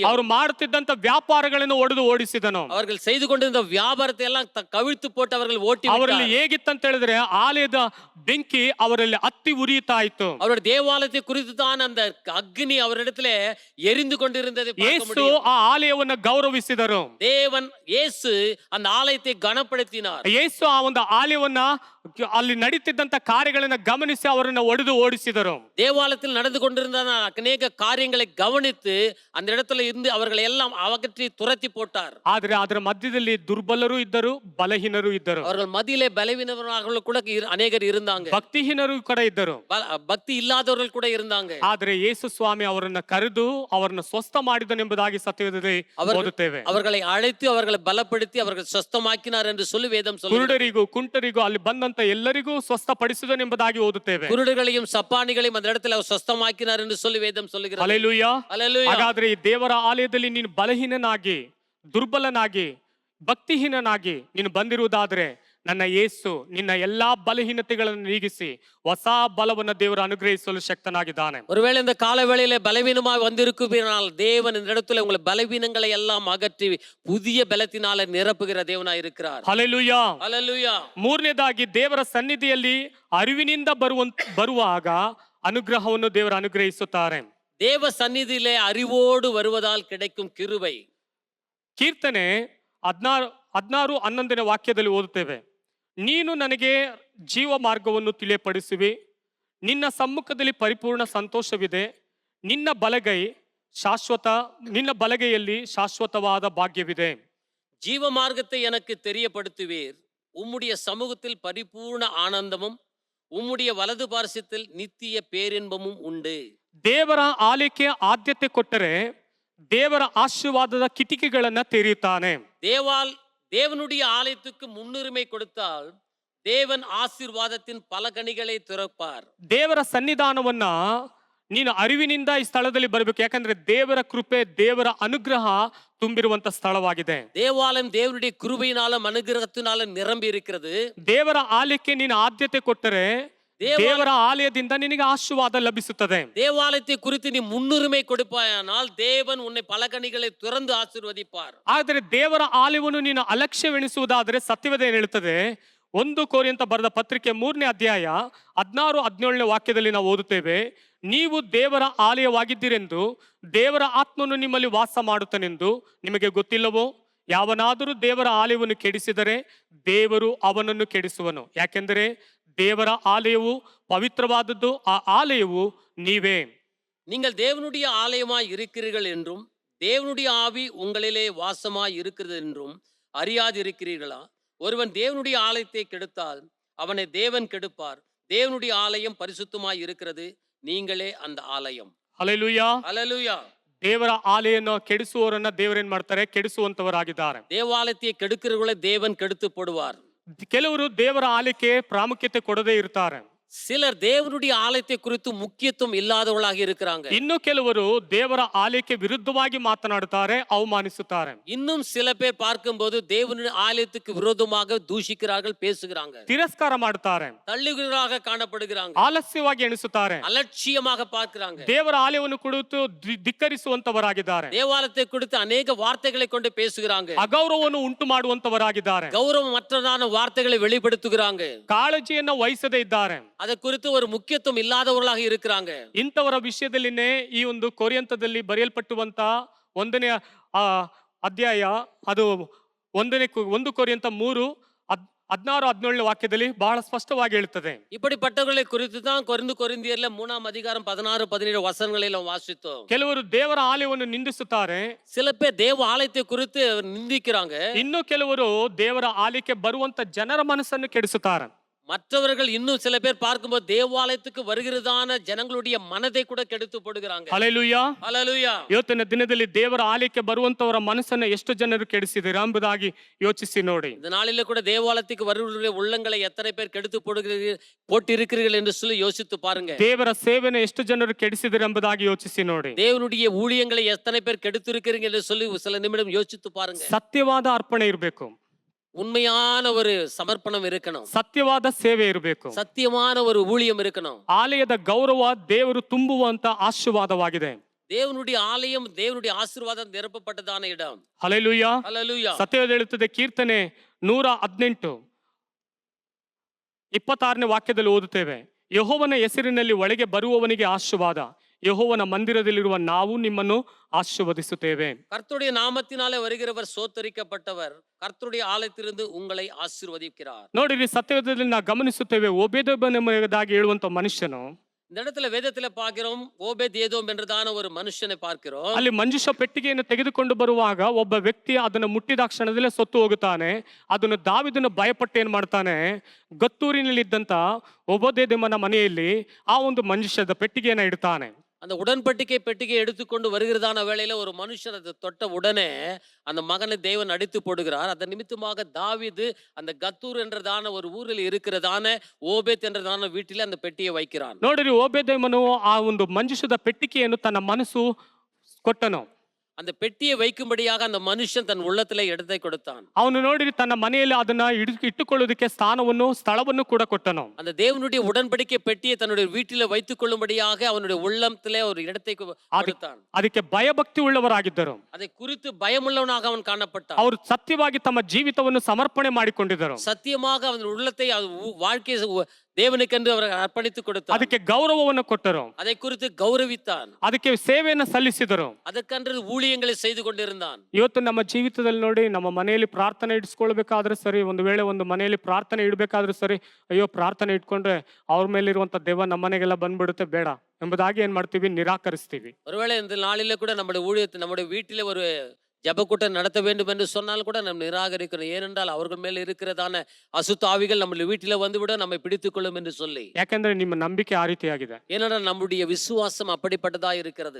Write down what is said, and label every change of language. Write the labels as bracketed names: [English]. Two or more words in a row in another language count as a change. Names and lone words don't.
[Kannada] ಅವರು ಮಾಡುತ್ತಿದ್ದಂತ ವ್ಯಾಪಾರಗಳನ್ನು ಒಡೆದು ಓಡಿಸಿದನು. [Tamil] அவர்கள் செய்து கொண்டிருந்த வியாபாரத்தை எல்லாம் கவிழ்த்து போட்டு அவர்கள் ஓட்டி [Kannada] ಅವರಲ್ಲಿ ಹೇಗಿತ್ತಂತ ಹೇಳಿದ್ರೆ, ಆಲಯದ ಬೆಂಕಿ ಅವರಲ್ಲಿ ಹತ್ತಿ ಉರಿಯುತ್ತಾ ಇತ್ತು. [Tamil] அவருடைய தேவாலயத்தை குறித்து தான் அந்த அக்னி அவரிடத்துல எரிந்து கொண்டிருந்ததை பார்க்க ಯೇಸು முடியும். [Kannada] ಆ ಆಲಯವನ್ನು ಗೌರವಿಸಿದರು. [Tamil] தேவன் இயேசு அந்த ஆலயத்தை கனப்படுத்தினார். [Kannada] ಯೇಸು ಆ ಒಂದು ಆಲಯವನ್ನ, ಅಲ್ಲಿ ನಡೀತಿದ್ದಂತ ಕಾರ್ಯಗಳನ್ನ ಗಮನಿಸಿ ಅವರನ್ನ ಒಡೆದು ಓಡಿಸಿದರು. [Tamil] தேவாலயத்தில் நடந்து கொண்டிருந்த அநேக காரியங்களை கவனித்து அந்த இடத்துல இருந்து அவர்களை எல்லாம் அகற்றி துரத்தி போட்டார். [Kannada] ಆದ್ರೆ ಅದರ ಮಧ್ಯದಲ್ಲಿ ದುರ್ಬಲರು ಇದ್ದರು, ಬಲಹೀನರು ಇದ್ದರು. [Tamil] அவர்கள் மத்தியிலே பலவீனவர்கள் கூட அநேகர் இருந்தாங்க, [Kannada] ಭಕ್ತಿಹೀನರು ಕೂಡ ಇದ್ದರು, [Tamil] பக்தி இல்லாதவர்கள் கூட இருந்தாங்க. [Kannada] ಆದ್ರೆ ಯೇಸು ಸ್ವಾಮಿ ಅವರನ್ನ ಕರೆದು ಅವರನ್ನ ಸ್ವಸ್ಥ ಮಾಡಿದನೆಂಬುದಾಗಿ ಸತ್ಯವೇದದಲ್ಲಿ ಓದುತ್ತೇವೆ. [Tamil] அவர்களை அழைத்து அவர்களை பலப்படுத்தி அவர்கள் ಸ್ವಸ್ಥமாக்கினார் என்று சொல்லி வேதம் சொல்லுகிறது. [Kannada] ಕುರುಡರಿಗೂ ಕುಂಟರಿಗೂ ಅಲ್ಲಿ ಬಂದಂತ ಎಲ್ಲರಿಗೂ ಸ್ವಸ್ಥಪಡಿಸಿದನೆಂಬುದಾಗಿ ಓದುತ್ತೇವೆ. [Tamil] குருடர்களையும் சப்பானிகளையும் அந்த இடத்துல அவர் ಸ್ವಸ್ಥமாக்கினார் என்று சொல்லி வேதம் சொல்லுகிறது. [Kannada] ಹಲ್ಲೆಲೂಯಾ. [Tamil] ஹல்லேலூயா. [Kannada] ಹಾಗಾದ್ರೆ ಈ ದೇವರ ಆಲಯದಲ್ಲಿ ನೀನು ಬಲಹೀನನಾಗಿ, ದುರ್ಬಲನಾಗಿ, ಭಕ್ತಿಹೀನನಾಗಿ ನೀನು ಬಂದಿರುವುದಾದ್ರೆ, ನನ್ನ ಯೇಸು ನಿನ್ನ ಎಲ್ಲಾ ಬಲಹೀನತೆಗಳನ್ನು ನೀಗಿಸಿ ಹೊಸ ಬಲವನ್ನು ದೇವರು ಅನುಗ್ರಹಿಸಲು ಶಕ್ತನಾಗಿದ್ದಾನೆ. [Tamil] ஒருவேளை இந்த கால வேளையில பலவீனமாய் வந்திருக்குமானால் தேவன் இந்த இடத்துல உங்களை பலவீனங்களை எல்லாம் அகற்றி புதிய பலத்தினால நிரப்புகிற தேவனாய் இருக்கிறார். [Kannada] ಹಲ್ಲೆಲೂಯಾ. [Tamil] ஹல்லேலூயா. [Kannada] ಮೂರನೇದಾಗಿ ದೇವರ ಸನ್ನಿಧಿಯಲ್ಲಿ ಅರಿವಿನಿಂದ ಬರುವಾಗ ಅನುಗ್ರಹವನ್ನು ದೇವರು ಅನುಗ್ರಹಿಸುತ್ತಾರೆ. [Tamil] தேவ சந்நிதியிலே அறிவோடு வருவதால் கிடைக்கும் கிருபை. [Kannada] ಕೀರ್ತನೆ 16-11 ವಾಕ್ಯದಲ್ಲಿ ಓದುತ್ತೇವೆ, ನೀನು ನನಗೆ ಜೀವ ಮಾರ್ಗವನ್ನು ತಿಳಿಯಪಡಿಸುವಿ, ನಿನ್ನ ಸಮ್ಮುಖದಲ್ಲಿ ಪರಿಪೂರ್ಣ ಸಂತೋಷವಿದೆ, ನಿನ್ನ ಬಲಗೈಯಲ್ಲಿ ಶಾಶ್ವತವಾದ ಭಾಗ್ಯವಿದೆ. [Tamil] ஜீவ மார்க்கத்தை எனக்கு தெரியப்படுத்துவீர், உம்முடைய சமூகத்தில் பரிபூர்ண ஆனந்தமும் உம்முடைய வலது பார்சத்தில் நித்திய பேரின்பமும் உண்டு. [Kannada] ದೇವರ ಆಲಯಕ್ಕೆ ಆದ್ಯತೆ ಕೊಟ್ಟರೆ ದೇವರ ಆಶೀರ್ವಾದದ ಕಿಟಿಕಿಗಳನ್ನ ತೆರೆಯುತ್ತಾನೆ. [Tamil] தேவனுடைய ஆலயத்துக்கு முன்னுரிமை கொடுத்தால் தேவன் ஆசீர்வாதத்தின் பலகணிகளை திறப்பார். [Kannada] ದೇವರ ಸನ್ನಿಧಾನವನ್ನ ನೀನು ಅರಿವಿನಿಂದ ಈ ಸ್ಥಳದಲ್ಲಿ ಬರಬೇಕು. ಯಾಕಂದ್ರೆ ದೇವರ ಕೃಪೆ, ದೇವರ ಅನುಗ್ರಹ ತುಂಬಿರುವಂತ ಸ್ಥಳವಾಗಿದೆ. [Tamil] தேவாலயம் தேவனுடைய கிருபையினாலும் அனுகிரகத்தினாலும் நிரம்பி இருக்கிறது. [Kannada] ದೇವರ ಆಲಯಕ್ಕೆ ನೀನು ಆದ್ಯತೆ ಕೊಟ್ಟರೆ ದೇವರ ಆಲಯದಿಂದ ನಿನಗೆ ಆಶೀರ್ವಾದ ಲಭಿಸುತ್ತದೆ. [Tamil] தேவாலயத்தை குறித்து நீ முன்னுரிமை கொடுப்பாயானால் தேவன் உன்னை பலகணிகளை திறந்து ஆசீர்வதிப்பார். [Kannada] ಆದರೆ ದೇವರ ಆಲಯವನ್ನು ನೀನು ಅಲಕ್ಷ್ಯವೆಣಿಸುವುದಾದರೆ ಸತ್ಯವೇದ ಏನ್ ಹೇಳ್ತದೆ? 1 ಕೊರಿಂಥ ಬರೆದ ಪತ್ರಿಕೆ 3ನೇ ಅಧ್ಯಾಯ 16-17ನೇ ವಾಕ್ಯದಲ್ಲಿ ನಾವು ಓದುತ್ತೇವೆ, ನೀವು ದೇವರ ಆಲಯವಾಗಿದ್ದೀರೆಂದು ದೇವರ ಆತ್ಮನು ನಿಮ್ಮಲ್ಲಿ ವಾಸ ಮಾಡುತ್ತಾನೆಂದು ನಿಮಗೆ ಗೊತ್ತಿಲ್ಲವೋ? ಯಾವನಾದರೂ ದೇವರ ಆಲಯವನ್ನು ಕೆಡಿಸಿದರೆ ದೇವರು ಅವನನ್ನು ಕೆಡಿಸುವನು. ಯಾಕೆಂದರೆ ದೇವರ ಆಲಯವು ಪವಿತ್ರವಾದದ್ದು, ಆ ಆಲಯವು ನೀವೇ. [Tamil] நீங்கள் தேவனுடைய ஆலயமாய் இருக்கிறீர்கள் என்றும் தேவனுடைய ஆவி உங்களிலே வாசமாய் இருக்கிறது என்றும் அறியாதிருக்கிறீர்களா? ஒருவன் தேவனுடைய ஆலயத்தை கெடுத்தால் அவனை தேவன் கெடுப்பார். தேவனுடைய ஆலயம் பரிசுத்தமாய் இருக்கிறது, நீங்களே அந்த ಆಲಯಂ. [Kannada] ಹಲ್ಲೆಲೂಯಾ. [Tamil] ஹல்லேலூயா. [Kannada] ದೇವರ ಆಲಯವನ್ನು ಕೆಡಿಸುವವರನ್ನ ದೇವರೇನ್ ಮಾಡ್ತಾರೆ? ಕೆಡಿಸುವಂತವರಾಗಿದ್ದಾರೆ. [Tamil] தேவாலயத்தை கெடுக்கிறவர்களை தேவன் கெடுத்து போடுவார். [Kannada] ಕೆಲವರು ದೇವರ ಆಲಯಕ್ಕೆ ಪ್ರಾಮುಖ್ಯತೆ ಕೊಡದೇ ಇರ್ತಾರೆ. [Tamil] சிலர் தேவனுடைய ஆலயத்தை குறித்து முக்கியத்துவம் இல்லாதவர்களாக இருக்கிறாங்க. [Kannada] ಇನ್ನು ಕೆಲವರು ದೇವರ ಆಲಯಕ್ಕೆ ವಿರುದ್ಧವಾಗಿ ಮಾತನಾಡುತ್ತಾರೆ, ಅವಮಾನಿಸುತ್ತಾರೆ. [Tamil] இன்னும் சில பேர் பார்க்கும்போது தேவனுடைய ஆலயத்துக்கு விரோதமாக தூஷிக்கிறார்கள், பேசுகிறாங்க, [Kannada] ತಿರಸ್ಕಾರ ಮಾಡುತ್ತಾರೆ, [Tamil] தள்ளுகிறவர்களாக காணப்படுகிறாங்க, [Kannada] ಆಲಸ್ಯವಾಗಿ ಎಣಿಸುತ್ತಾರೆ, [Tamil] அலட்சியமாக பார்க்கிறாங்க. [Kannada] ದೇವರ ಆಲಯವನ್ನು ಕುರಿತು ಧಿಕ್ಕರಿಸುವಂತವರಾಗಿದ್ದಾರೆ. [Tamil] தேவாலயத்தை குறித்து அநேக வார்த்தைகளை கொண்டு பேசுகிறாங்க, [Kannada] ಅಗೌರವವನ್ನು ಉಂಟು ಮಾಡುವಂತವರಾಗಿದ್ದಾರೆ, [Tamil] கௌரவமற்றதான வார்த்தைகளை வெளிப்படுத்துகிறாங்க, [Kannada] ಕಾಳಜಿಯನ್ನು ವಹಿಸದೇ ಇದ್ದಾರೆ. [Tamil] அதை குறித்து ஒரு முக்கியத்துவம் ಇಲ್ಲದವர்களாக இருக்கிறாங்க. [Kannada] ಇಂಥವರ ವಿಷಯದಲ್ಲಿನೇ ಈ ಒಂದು ಕೊರಿಂಥದಲ್ಲಿ ಬರೆಯಲ್ಪಟ್ಟುವಂತ 1ನೇ ಅಧ್ಯಾಯ, ಅದು 1 ಕೊರಿಂಥ 3:16-17ನೇ ವಾಕ್ಯದಲ್ಲಿ ಬಹಳ ಸ್ಪಷ್ಟವಾಗಿ ಹೇಳುತ್ತದೆ. [Tamil] இப்படிப்பட்டவர்களை குறித்து தான் கொரிந்தியர்ல 3ஆம் அதிகாரம் 16-17 வசனங்களில் நாம் வாசித்தோம். [Kannada] ಕೆಲವರು ದೇವರ ಆಲಯವನ್ನು ನಿಂದಿಸುತ್ತಾರೆ, [Tamil] சில பேர் தேவ ஆலயத்தை குறித்து நிந்திக்கிறாங்க. [Kannada] ಇನ್ನು ಕೆಲವರು ದೇವರ ಆಲಯಕ್ಕೆ ಬರುವಂತ ಜನರ ಮನಸ್ಸನ್ನು ಕೆಡಿಸುತ್ತಾರೆ. [Tamil] மற்றவர்கள் இன்னும் சில பேர் பார்க்கும்போது தேவாலயத்துக்கு வருகிறதான ஜனங்களுடைய மனதை கூட கெடுத்து போடுகிறாங்க. [Kannada] ಹಲ್ಲೆಲೂಯಾ. [Tamil] ஹல்லேலூயா. [Kannada] ಇವತ್ತಿನ ದಿನದಲ್ಲಿ ದೇವರ ಆಲಯಕ್ಕೆ ಬರುವಂತವರ ಮನಸ್ಸನ್ನು ಎಷ್ಟು ಜನರು ಕೆಡಿಸಿದ್ದೀರಾ ಎಂಬುದಾಗಿ ಯೋಚಿಸಿ ನೋಡಿ. [Tamil] இந்த நாளில கூட தேவாலயத்துக்கு வருகிறவருடைய உள்ளங்களை எத்தனை பேர் கெடுத்து போட்டிருக்கிறீர்கள் என்று சொல்லி யோசித்து பாருங்க. [Kannada] ದೇವರ ಸೇವೆನ ಎಷ್ಟು ಜನರು ಕೆಡಿಸಿದ್ದೀರಾ ಎಂಬುದಾಗಿ ಯೋಚಿಸಿ ನೋಡಿ. [Tamil] தேவனுடைய ஊழியங்களை எத்தனை பேர் கெடுத்து இருக்கிறீங்க என்று சொல்லி சில நிமிடம் யோசித்து பாருங்க. [Kannada] ಸತ್ಯವಾದ ಅರ್ಪಣೆ ಇರಬೇಕು, [Tamil] உண்மையான ஒரு சமர்ப்பணம் இருக்கணும், [Kannada] ಸತ್ಯವಾದ ಸೇವೆ ಇರಬೇಕು, [Tamil] சத்தியமான ஒரு ஊழியம் இருக்கணும். [Kannada] ಆಲಯದ ಗೌರವ ದೇವರು ತುಂಬುವಂತ ಆಶೀರ್ವಾದವಾಗಿದೆ. [Tamil] தேவனுடைய ஆலயம் தேவனுடைய ஆசீர்வாதம் நிரப்பப்பட்டதான இடம். [Kannada] ಹಲ್ಲೆಲೂಯಾ. [Tamil] ஹல்லேலூயா. [Kannada] ಸತ್ಯವೇದ ಹೇಳುತ್ತದೆ, ಕೀರ್ತನೆ 118 26ನೇ ವಾಕ್ಯದಲ್ಲಿ ಓದುತ್ತೇವೆ, ಯೆಹೋವನ ಹೆಸರಿನಲ್ಲಿ ಒಳಗೆ ಬರುವವನಿಗೆ ಆಶೀರ್ವಾದ, ಯೆಹೋವನ ಮಂದಿರದಲ್ಲಿರುವ ನಾವು ನಿಮ್ಮನ್ನು ಆಶೀರ್ವದಿಸುತ್ತೇವೆ. [Tamil] கர்த்தருடைய நாமத்தினாலே வருகிறவர் சோத்தரிக்கப்பட்டவர், கர்த்தருடைய ஆலயத்திலிருந்து உங்களை ஆசீர்வதிக்கிறார். [Kannada] ನೋಡಿರಿ, ಸತ್ಯವೇದದಲ್ಲಿ ನಾವು ಗಮನಿಸುತ್ತೇವೆ, ಓಬೇದೆದೋಮೆಂಬುದಾಗಿ ಹೇಳುವಂತ ಮನುಷ್ಯನು, [Tamil] இந்த இடத்துல வேதத்துல பார்க்கிறோம், ஓபேதேதோம் என்றதான ஒரு மனுஷனை பார்க்கிறோம். [Kannada] ಅಲ್ಲಿ ಮಂಜುಷ ಪೆಟ್ಟಿಗೆಯನ್ನು ತೆಗೆದುಕೊಂಡು ಬರುವಾಗ ಒಬ್ಬ ವ್ಯಕ್ತಿ ಅದನ್ನು ಮುಟ್ಟಿದ ಕ್ಷಣದಲ್ಲೇ ಸತ್ತು ಹೋಗುತ್ತಾನೆ. ಅದನ್ನು ದಾವಿದನು ಭಯಪಟ್ಟು ಏನ್ ಮಾಡ್ತಾನೆ, ಗತ್ತೂರಿನಲ್ಲಿದ್ದಂತ ಓಬೇದೆದೋಮನ ಮನೆಯಲ್ಲಿ ಆ ಒಂದು ಮಂಜುಷದ ಪೆಟ್ಟಿಗೆಯನ್ನ ಇಡ್ತಾನೆ. [Tamil] அந்த உடன்படிக்கை பெட்டிகை எடுத்துக்கொண்டு வருகிறதான வேளையில ஒரு மனுஷன் அதை தொட்ட உடனே அந்த மகனை தேவன் அடித்து போடுகிறார். அதன் நிமித்தமாக தாவீது அந்த கத்தூர் என்றதான ஒரு ஊரில் இருக்கிறதான ஓபேத் என்றதான வீட்டிலே அந்த பெட்டியை வைக்கிறான். [Kannada] ನೋಡಿರಿ, ಓಬೇದೆದೋಮನು ಆ ಒಂದು ಮಂಜುಷದ ಪೆಟ್ಟಿಗೆಯನ್ನು ತನ್ನ ಮನಸ್ಸು ಕೊಟ್ಟನು. [Tamil] அந்த பெட்டியை வைக்கும்படியாக அந்த மனுஷன் தன் உள்ளத்திலே இடத்தை கொடுத்தான். [Kannada] ಅವನು ನೋಡಿರಿ, ತನ್ನ ಮನೆಯಲ್ಲಿ ಅದನ್ನ ಇಟ್ಟುಕೊಳ್ಳೋದಕ್ಕೆ ಸ್ಥಳವನ್ನು ಕೂಡ ಕೊಟ್ಟನು. [Tamil] அந்த தேவனுடைய உடன்படிக்கை பெட்டியை தன்னுடைய வீட்டிலே வைத்துக் கொள்ளும்படியாக அவனுடைய உள்ளத்திலே ஒரு இடத்தை கொடுத்தான். [Kannada] ಅದಕ್ಕೆ ಭಯಭಕ್ತಿ ಉಳ್ಳವರಾಗಿದ್ದರು. [Tamil] அதை குறித்து பயமுள்ளவனாக அவன் காணப்பட்டான். [Kannada] ಅವರು ಸತ್ಯವಾಗಿ ತಮ್ಮ ಜೀವಿತವನ್ನು ಸಮರ್ಪಣೆ ಮಾಡಿಕೊಂಡಿದ್ದರು. [Tamil] சத்தியமாக அவன் உள்ளத்தை வாழ்க்கை தேவனுக்கென்று அவர் அர்ப்பணித்து கொடுத்தார். [Kannada] ಅದಕ್ಕೆ ಗೌರವವನ್ನು ಕೊಟ್ಟರು. [Tamil] அதை குறித்து கௌரவித்தான். [Kannada] ಅದಕ್ಕೆ ಸೇವೆಯನ್ನು ಸಲ್ಲಿಸಿದರು. [Tamil] ಅದಕ್ಕೆಂದು ஊழியங்களை செய்து கொண்டிருந்தான். [Kannada] ಇವತ್ತು ನಮ್ಮ ಜೀವಿತದಲ್ಲಿ ನೋಡಿ, ನಮ್ಮ ಮನೆಯಲ್ಲಿ ಪ್ರಾರ್ಥನೆ ಇಡಿಸ್ಕೊಳ್ಬೇಕಾದ್ರೆ ಸರಿ, ಒಂದು ವೇಳೆ ಒಂದು ಮನೆಯಲ್ಲಿ ಪ್ರಾರ್ಥನೆ ಇಡಬೇಕಾದ್ರೂ ಸರಿ, ಅಯ್ಯೋ ಪ್ರಾರ್ಥನೆ ಇಟ್ಕೊಂಡ್ರೆ ಅವ್ರ ಮೇಲೆ ಇರುವಂತ ದೆವ್ವ ನಮ್ಮ ಮನೆಗೆಲ್ಲ ಬಂದ್ಬಿಡುತ್ತೆ, ಬೇಡ ಎಂಬುದಾಗಿ ಏನ್ ಮಾಡ್ತೀವಿ, ನಿರಾಕರಿಸ್ತೀವಿ. [Tamil] ஒருவேளை இந்த நாளில கூட நம்முடைய ஊழியத்தை, நம்முடைய வீட்டிலே ஒரு ஜெபக்கூட்டம் நடத்த வேண்டும் என்று சொன்னால் கூட நம்ம நிராகரிக்கிறோம். ஏனென்றால் அவர்கள் மேல் இருக்கிறதான அசுத்தாவிகள் நம்ம வீட்டில வந்துவிட நம்மை பிடித்துக் கொள்ளும் என்று சொல்லி. [Kannada] ಯಾಕಂದ್ರೆ ನಿಮ್ಮ ನಂಬಿಕೆ ಆ ರೀತಿಯಾಗಿದೆ. [Tamil] ஏனென்றால் நம்முடைய விசுவாசம் அப்படிப்பட்டதா இருக்கிறது.